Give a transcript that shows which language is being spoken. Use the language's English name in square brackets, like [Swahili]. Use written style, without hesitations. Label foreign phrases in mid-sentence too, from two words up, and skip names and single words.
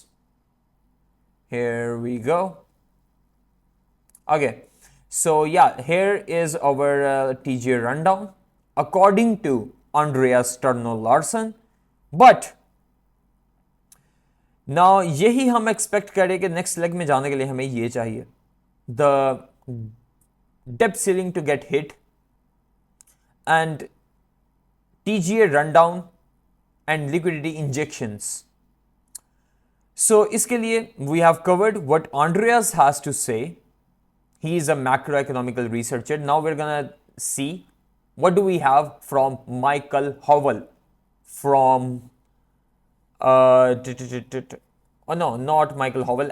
[English] Here we go. Okay, so yeah, here is our TGA rundown according to Andreas Sterno-Larson. But now [Hindi] यही हम expect करें कि [English] next leg [Hindi] में जाने के लिए हमें ये चाहिए, [English] the debt ceiling to get hit and TGA rundown and liquidity injections. So [Hindi] इसके लिए [English] we have covered what Andreas has to say. He is a macroeconomical researcher. Now we're gonna see what do we have from Michael Howell from oh no, not Michael Howell.